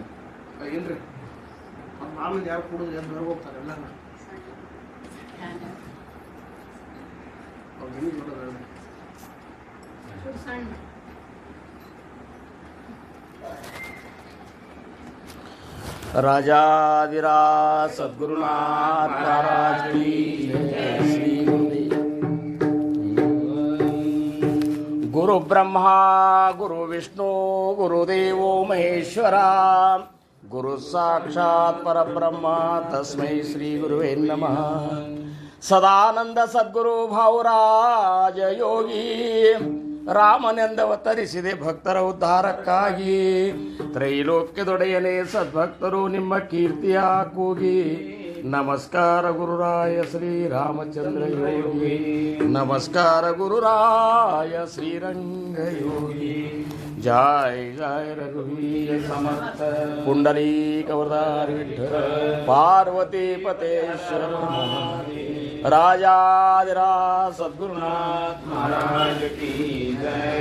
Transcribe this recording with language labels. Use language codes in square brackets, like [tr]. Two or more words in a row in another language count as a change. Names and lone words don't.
[kn] ಏನ್ರಿ ಆಮೇಲೆ ಯಾರು ಕೂಡಿದ್ರೆ ಎಂದು ಹೊರಗೆ ಹೋಗ್ತಾರೆ ಎಲ್ಲ ಅವ್ರು ಜಮೀನು ನೋಡೋದು [hi] राजाधिराज सद्गुरुनाथ महाराज की जय। [sa] श्री गुरु ब्रह्मा गुरु विष्णु गुरुदेवो महेश्वरा गुरु साक्षात् परब्रह्म तस्मै श्री गुरुवे नमः। [kn] सदानंद सद्गुरु भावराज योगी ರಾಮನೆಂದವತರಿಸಿದೆ ಭಕ್ತರ ಉದ್ಧಾರಕ್ಕಾಗಿ ತ್ರೈಲೋಕ್ಯದೊಡೆಯನೇ ಸದ್ಭಕ್ತರು ನಿಮ್ಮ ಕೀರ್ತಿಯ ಕೂಗಿ ನಮಸ್ಕಾರ ಗುರುರಾಯ ಶ್ರೀರಾಮಚಂದ್ರ ಯೋಗಿ ನಮಸ್ಕಾರ ಗುರುರಾಯ ಶ್ರೀರಂಗ ಯೋಗಿ [hi] जय जय रघुवीर समर्थ पुंडलीक वरदारी विठ्ठल पार्वती पतेश्वर राजाधिराज सद्गुरुनाथ महाराज की जय।